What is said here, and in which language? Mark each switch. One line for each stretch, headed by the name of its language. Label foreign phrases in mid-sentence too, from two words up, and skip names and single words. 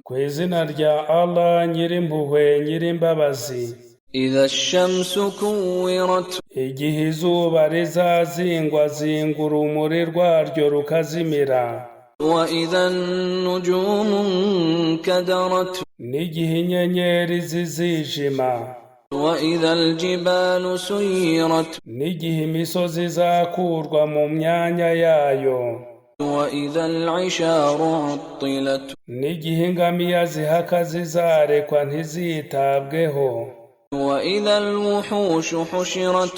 Kinyarwanda: Ku izina rya Allah Nyirimpuhwe Nyirimbabazi.
Arabic: إذا الشمس كورت.
Kinyarwanda: Igihe izuba rizazingwa urumuri rwaryo rukazimira.
Arabic: وإذا النجوم انكدرت.
Kinyarwanda: N'igihe inyenyeri zizijima.
Arabic: وإذا الجبال سيرت.
Kinyarwanda: N'igihe imisozi izakurwa mu myanya yayo.
Arabic: وإذا العشار عطلت.
Kinyarwanda: N'igihe ingamiya zihaka zizarekwa ntizitabweho.
Arabic: وإذا الوحوش حشرت.